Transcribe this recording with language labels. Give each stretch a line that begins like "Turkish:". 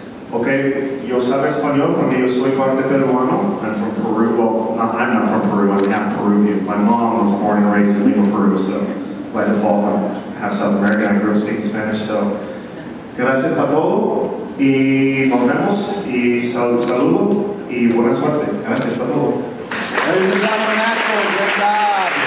Spanish: Okay, yo sabe español porque yo soy parte peruano.
English: I'm from Peru. Well, I'm not from Peru. I'm half Peruvian. My mom was born and raised in Lima, Peru, so by default I'm half South American. I grew up speaking Spanish.
Spanish: So, gracias a todos y nos vemos y saludo y buena suerte. Gracias a todos.
English: Ladies and gentlemen, that's Greg Dobbs.